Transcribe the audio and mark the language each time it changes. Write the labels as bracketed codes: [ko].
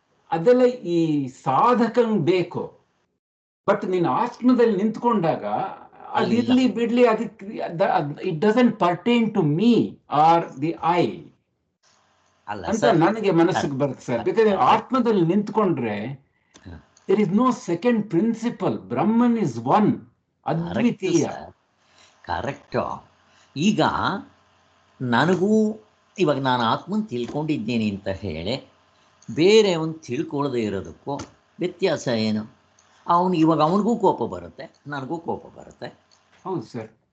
[kn] ಅದೆಲ್ಲ ಈ ಸಾಧಕಂಗ್ ಬೇಕು. ಬಟ್ ನೀನು ಆತ್ಮದಲ್ಲಿ ನಿಂತ್ಕೊಂಡಾಗ ಅದಿರ್ಲಿ ಬಿಡ್ಲಿ, ಅದಕ್ಕೆ [en] it doesn't pertain to me or the I [kn] ಅಂತ ನನಗೆ ಮನಸ್ಸಿಗೆ ಬರುತ್ತೆ ಸರ್. ಬೇಕಾದ್ರೆ ಆತ್ಮದಲ್ಲಿ ನಿಂತ್ಕೊಂಡ್ರೆ [en] there is no second principle. Brahman is one, ಅದ್ವಿತೀಯ. [kn] ಕರೆಕ್ಟು. ಈಗ ನನಗೂ ಇವಾಗ ನಾನು ಆತ್ಮನ್ ತಿಳ್ಕೊಂಡಿದ್ದೀನಿ ಅಂತ ಹೇಳಿ ಬೇರೆ ಅವನು ತಿಳ್ಕೊಳ್ಳದೆ ಇರೋದಕ್ಕೂ ವ್ಯತ್ಯಾಸ ಏನು? ಇವಾಗ ಅವನಿಗೂ ಕೋಪ ಬರುತ್ತೆ, ನನಗೂ ಕೋಪ ಬರುತ್ತೆ. ಹೌದು ಸರ್.